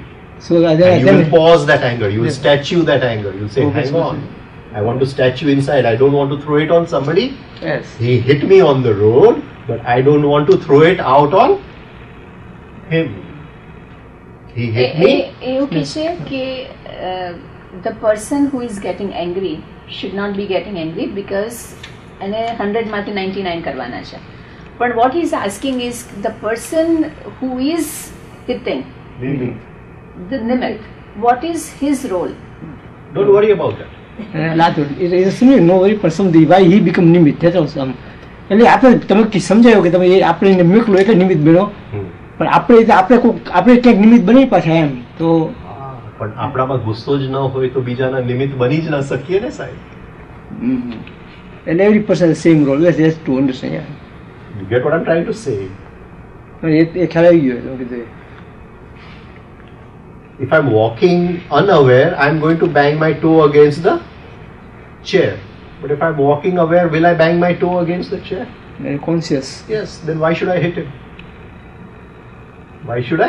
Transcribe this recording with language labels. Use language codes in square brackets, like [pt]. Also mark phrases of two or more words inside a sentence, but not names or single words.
[en] So And you will pause that anger. You will statue that anger. You will say, Okay, hang so- on. I want to statue inside. I don't want to throw it on somebody. Yes. He hit me on the road, but I don't want to throw it out on him. He hit me. [gu] એવું કે છે કે [en] the person who is getting angry should not be getting angry because [gu] એને 100 માંથી 99 કરવાના છે. [en] But what he is asking is the person who is hitting, the nimit, what is his role? Don't worry about that. It is simply no worry for somebody why he become nimit. That was [gu] એટલે આપણે તમે સમજાયો કે તમે આપણે એને મોકલો એટલે નિમિત્ત બન્યો, પણ આપણે ક્યાંક નિમિત્ત બની પાછા એમ તો પણ આપણામાં ગુસ્સો જ ન હોય તો બીજાના નિમિત્ત બની જ ન શકીએ ને સાહેબ. [en] and every person has the same role. Yes, to understand. Yeah. You get what I'm trying to say? [gu] એ ખ્યાલ આવી ગયો. [en] If I'm walking unaware, I'm going to bang my toe against the chair. But if I'm walking aware, will I bang my toe against the chair? Conscious. Yes, then why should I hit him? Why should I?